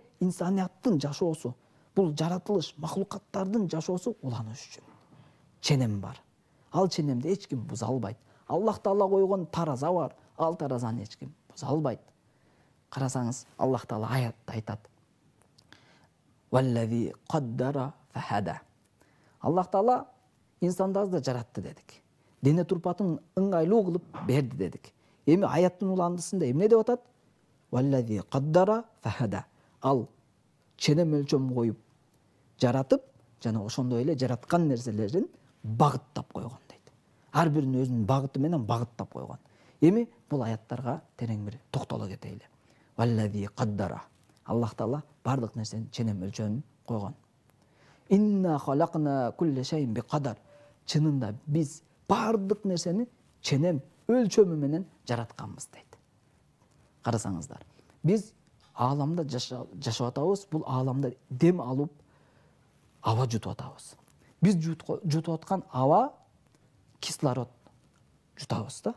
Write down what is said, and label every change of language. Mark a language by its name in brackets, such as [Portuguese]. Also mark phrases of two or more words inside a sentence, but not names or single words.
[Kyrgyz] Инсанияттын жашоосу, бул жаратылыш, махлукаттардын жашоосу уланыш үчүн. Ченем бар. Ал ченемди эч ким буза албайт. Аллах таала койгон тараза бар, ал таразаны эч ким буза албайт. Карасаңыз, Аллах таала аятта айтат: [Arabic] "والذي قدر فهدى". [Kyrgyz] Аллах таала инсандарды жаратты дедик. Дене турпатын ыңгайлуу кылып берди дедик. Эми аяттын уландысында эмне деп атат? [Arabic] والذي قدر فهدى. [Kyrgyz] Ал ченем өлчөм коюп жаратып, жана ошондой эле жараткан нерселерин багыттап койгон дейт. Ар биринин өзүнүн багыты менен багыттап койгон. Эми бул аяттарга терең бир токтоло кетели. [Arabic] والذي قدر. [Kyrgyz] Аллах таала бардык нерсени ченем өлчөмүн койгон. [Arabic] إنا خلقنا كل شيء بقدر. [Kyrgyz] Чынында биз бардык нерсени ченем өлчөмү менен жаратканбыз дейт. Карасаңыздар, биз ааламда жашап атабыз, бул ааламда дем алып, аба жутуп атабыз. Биз жутуп аткан аба кислород жутабыз да.